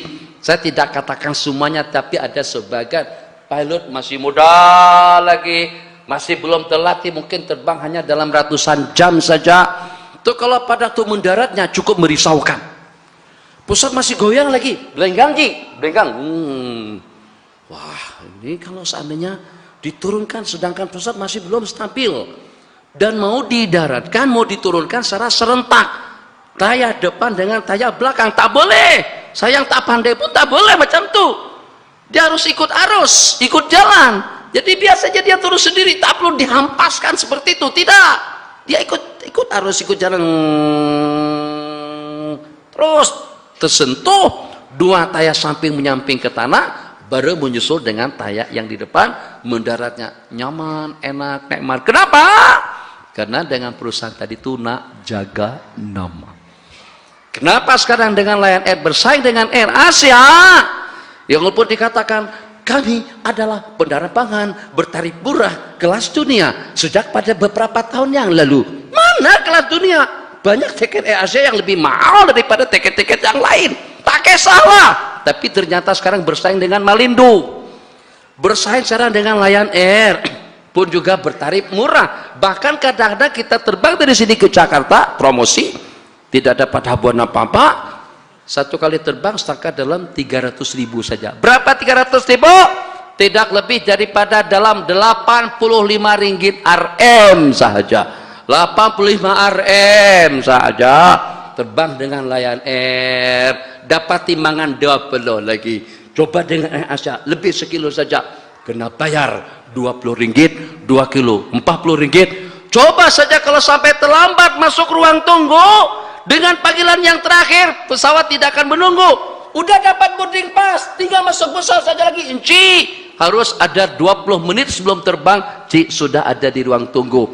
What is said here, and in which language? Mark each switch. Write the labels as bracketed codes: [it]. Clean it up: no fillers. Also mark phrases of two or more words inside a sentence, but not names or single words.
[ms] Saya tidak katakan semuanya, tapi ada sebagian pilot masih muda lagi, masih belum terlatih, mungkin terbang hanya dalam ratusan jam saja. Itu kalau pada tuh mendaratnya cukup merisaukan. Pusat masih goyang lagi, belenggang Ki, belenggang. Wah, ini kalau seandainya diturunkan sedangkan pusat masih belum stabil dan mau didaratkan, mau diturunkan secara serentak, tayar depan dengan tayar belakang, tak boleh. Saya yang tak pandai pun tak boleh macam tuh. Dia harus ikut arus, ikut jalan. Jadi biasanya dia turun sendiri, tak perlu dihampaskan seperti itu, tidak. Dia ikut arus, ikut jalan. Terus tersentuh dua tayar samping menyamping ke tanah, baru menyusul dengan tayar yang di depan, mendaratnya nyaman, enak, nikmat. Kenapa? Karena dengan perusahaan tadi itu nak jaga nama. Kenapa sekarang dengan Lion Air bersaing dengan Air Asia? Yang walaupun dikatakan kami adalah penerbangan bertarif murah kelas dunia sejak pada beberapa tahun yang lalu. Mana kelas dunia? Banyak tiket Air Asia yang lebih mahal daripada tiket-tiket yang lain. Tak salah. Tapi ternyata sekarang bersaing dengan Malindo. Bersaing sekarang dengan Lion Air pun juga bertarif murah. Bahkan kadang-kadang kita terbang dari sini ke Jakarta, promosi, tidak dapat habuan apa-apa. Satu kali terbang setakat dalam 300.000 saja. Berapa 300.000? Tidak lebih daripada dalam 85 ringgit RM saja. 85 RM saja. Terbang dengan Lion Air, dapat timbangan double lagi. Coba dengan Air Asia, lebih sekilo saja. Kena bayar 20 ringgit, 2 kilo, 40 ringgit. Coba saja kalau sampai terlambat masuk ruang tunggu, dengan panggilan yang terakhir, pesawat tidak akan menunggu. Udah dapat [en] boarding pass, [ms] tinggal masuk pesawat saja lagi. Ci, harus ada 20 menit sebelum terbang, Ci, sudah ada di ruang tunggu.